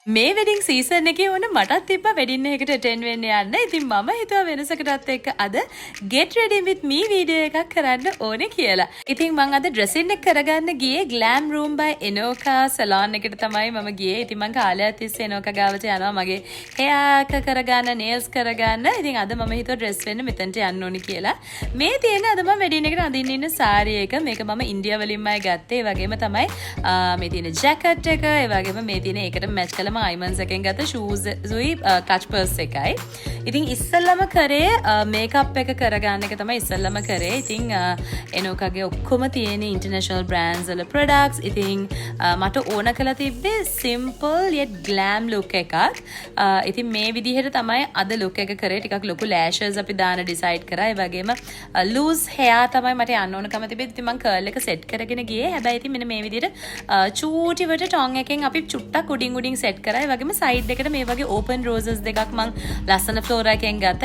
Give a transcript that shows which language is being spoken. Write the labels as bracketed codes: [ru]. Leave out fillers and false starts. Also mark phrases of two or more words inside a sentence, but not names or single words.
[si] මේ [en] wedding season [si] එකේ ඕන මටත් තිබ්බ වෙඩින් එකකට අටෙන්ඩ් වෙන්න යන්න. ඉතින් මම හිතුවා වෙනසකටත් එක්ක අද [en] get ready with me [si] වීඩියෝ එකක් කරන්න ඕනේ කියලා. ඉතින් මම අද ඩ්‍රෙසින් එක කරගන්න ගියේ Glam Room by Enoka salon එකට තමයි මම ගියේ. ඉතින් මම කාලයක් තිස්සේ Enoka ගාවට යනවා මගේ hair එක කරගන්න, nails කරගන්න. ඉතින් අද මම හිතුවා ඩ්‍රෙස් වෙන්න මෙතනට යන්න ඕනේ කියලා. මේ තියෙන අද මම වෙඩින් එකට අඳින්න ඉන්න සාරි එක. මේක මම ඉන්දියා වලින්මයි ගත්තේ. ඒ වගේම තමයි මේ තියෙන ජැකට් එක, ඒ වගේම මේ තියෙන ඒකට මැච් කළා අයිමන්ස් එකෙන් ගත්ත ෂූස් සුයි [en] clutch purse [si] එකයි. ඉතින් ඉස්සෙල්ලම කරේ මේකප් එක කරගන්න එක තමයි ඉස්සෙල්ලම කරේ. ඉතින් එනෝකාගේ ඔක්කොම තියෙන [en] international brands [si] වල ප්‍රොඩක්ට්ස්. ඉතින් මට ඕන කරලා තිබ්බේ [en] simple yet glam look [si] එකක්. ඉතින් මේ විදිහට තමයි අද look එක කරේ. ටිකක් ලොකු lashes අපි දාන decide කරා. ඒ වගේම [en] loose hair [si] තමයි මට යන්න ඕනකම තිබෙන්නේ. ඉතින් මම curl එක set කරගෙන ගියේ. හැබැයි ඉතින් මෙන්න මේ විදිහට චූටිවට ටොං එකෙන් අපි චුට්ටක් උඩින් set කරා. ඒ වගේම සයිඩ් එකට මේ වගේ [en] open roses [si] දෙකක් මං ලස්සන ෆ්ලෝරා එකෙන් ගත්තා.